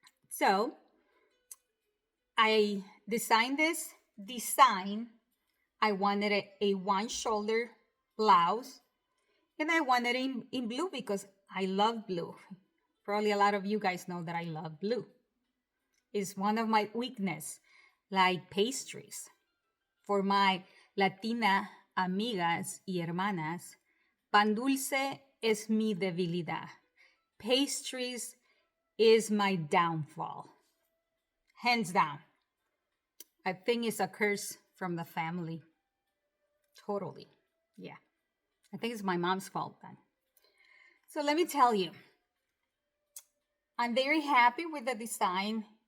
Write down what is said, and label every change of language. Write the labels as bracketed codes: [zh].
[en] So I designed this design. I wanted a one-shoulder blouse. And I wanted it in blue because I love blue. Probably a lot of you guys know that I love blue. It's one of my weaknesses, like pastries. For my Latina [es] amigas y hermanas, pan dulce es mi debilidad. [en] Pastries is my downfall. Hands down. I think it's a curse from the family. Totally. Yeah. I think it's my mom's fault then. So let me tell you, I'm very happy with the design.